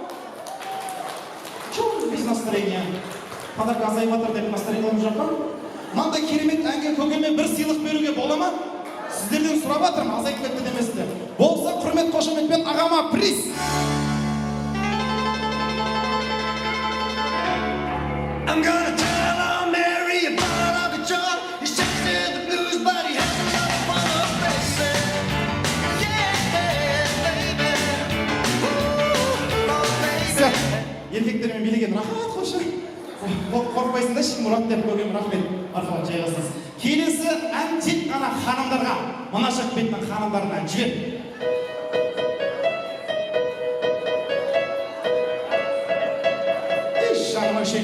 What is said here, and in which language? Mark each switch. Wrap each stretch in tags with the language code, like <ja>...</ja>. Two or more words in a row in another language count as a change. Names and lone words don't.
<ru>Без настроения.</ru> <kk>Подарка азайып жатыр деп настроение олып жатыр. Мынандай керемет әнге көкеме бір сыйлық беруге бола ма? Сіздерден сұрап жатырмын, азайып кетті деместі. Болса, құрмет қошеметпен ағама приз.</kk> <en>I'm gonna tell her Mary about the job. He's just in the blues, but he has a lot of fun, baby. Yeah, baby. Oh, baby.</en> <kk>Еркектермен билеген рахат қойшы. Қорқпайсың да Мұрат деп көкем рахмет. Арқаға жайғасыз. Келесі ән тек қана ханымдарға, мына жақ беттің ханымдарына жібер. Жаным әшейін.</kk>